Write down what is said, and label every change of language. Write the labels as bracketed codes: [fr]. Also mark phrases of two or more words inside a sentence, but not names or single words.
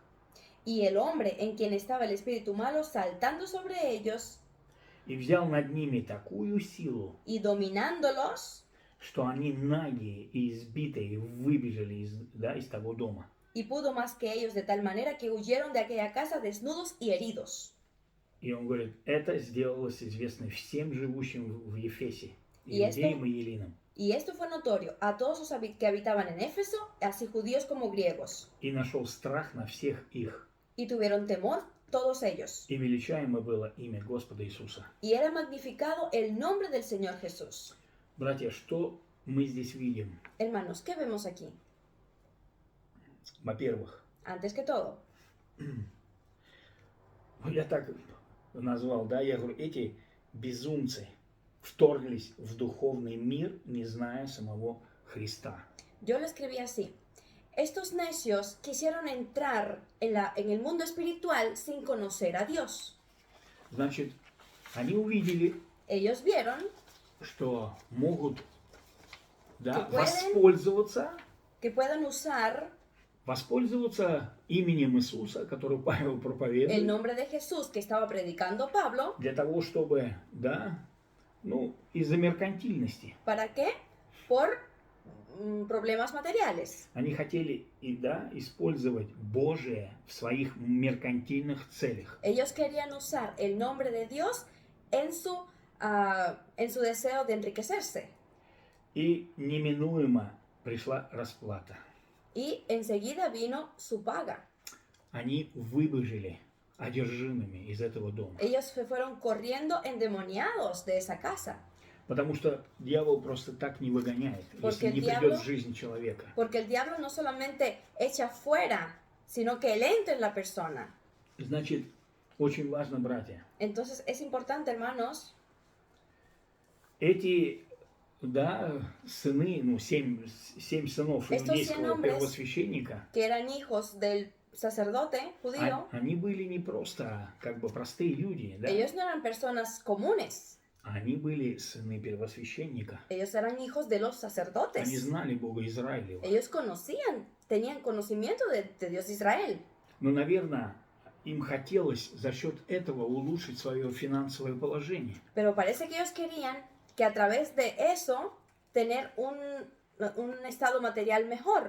[es] Y el hombre en quien estaba el espíritu malo saltando sobre ellos [ru] И взял над ними такую силу, [es] y dominándolos, [ru] что они нагие и избитые выбежали из того дома. [es] y pudo más que ellos de tal manera que huyeron de aquella casa desnudos y heridos. [ru] И он говорит, это сделалось известно всем живущим в Ефесе, [es] Y esto- [ru] иудеям и елинам. [es] Y esto fue notorio a todos los que habitaban en Éfeso, así judíos como griegos, [ru] И нашел страх на всех их. [es] y tuvieron temor todos ellos. [ru] И величаемо было имя Господа Иисуса. [es] Y era magnificado el nombre del Señor Jesús. [ru] Братья, что мы здесь видим? [es] Hermanos, ¿qué vemos aquí? [ru] Во-первых, [es] Antes que todo, [ru] я так назвал, да, я говорю, эти безумцы вторглись в духовный мир, не зная самого Христа. [es] yo lo escribí así. Estos necios quisieron entrar en el mundo espiritual sin conocer a Dios. [ru] Значит, они увидели, [es] Ellos vieron [ru] что могут, да, [es] Que pueden- [ru] воспользоваться именем Иисуса, который Павел [es] el [ru] проповедует, [es] nombre de Jesús que estaba predicando Pablo. [ru] для того, чтобы, да, из-за меркантильности. [es] ¿Para qué? Por problemas materiales. [ru] Они хотели, использовать Божие в своих меркантильных целях. [es] Ellos querían usar el nombre de Dios en su deseo de enriquecerse. [ru] И неминуемо пришла расплата. [es] Y enseguida vino su paga. [ru] Они выбежали одержимыми из этого дома. [es] Ellos se fueron corriendo endemoniados de esa casa. [ru] Потому что дьявол просто так не выгоняет, [es] Porque [ru] если не [es] el [ru] придет [es] diablo- [ru] в жизнь человека. [es] Porque el diablo no solamente echa fuera, sino que él entra en la persona. [ru] Значит, очень важно, братья, [es] Entonces es importante, hermanos, [ru] эти, сыны, 7 сынов [es] Estos 100 [ru] иудейского [es] hombres- [ru] первосвященника, [es] que eran hijos del sacerdote judío, [ru] они были не просто, как бы, простые люди, да? [es] ellos no eran personas comunes. [ru] Они были сыны первосвященника. [es] Ellos eran hijos de los [ru] Они [es] sacerdotes. [ru] знали Бога Израилева. [es] Ellos tenían conocimiento de Dios de Israel. [ru] Но, наверное, им хотелось за счет этого улучшить свое финансовое положение. [es] Pero parece que ellos querían que a través de eso tener un estado material mejor.